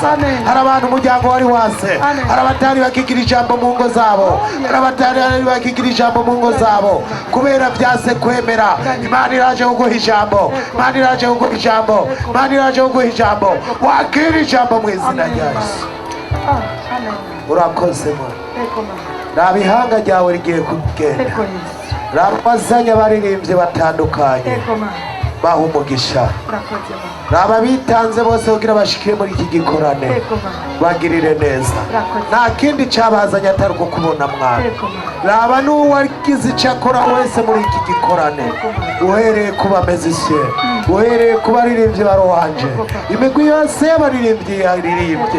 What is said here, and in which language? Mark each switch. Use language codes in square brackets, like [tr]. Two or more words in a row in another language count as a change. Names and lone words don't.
[rw] Hari abantu umuryango wari wase, hari abatari bakigira ijambo mu ngo zabo, hari abatari bakigira ijambo mu ngo zabo kubera byase kwemera. Imana iraje kuguha ijambo, Imana iraje kuguha ijambo, Imana iraje kuguha ijambo. Wakira ijambo mu izina rya Yesu. Urakoze Mana, nta bihanga ryawe rigiye kugenda. [rn] Rabazanye abaririmbyi batandukanye, baha umugisha. Raba bitanze bose kugira bashikire muri iki gikorane, bagirire neza. Nta kindi cyabazanye atari ukubona Mwana. Raba n'uwagize icyo akora wese muri iki gikorane, uhereye ku bamezisiye, uhereye ku baririmbyi baruhanje, imigwi yose y'abaririmbyi yaririmbye.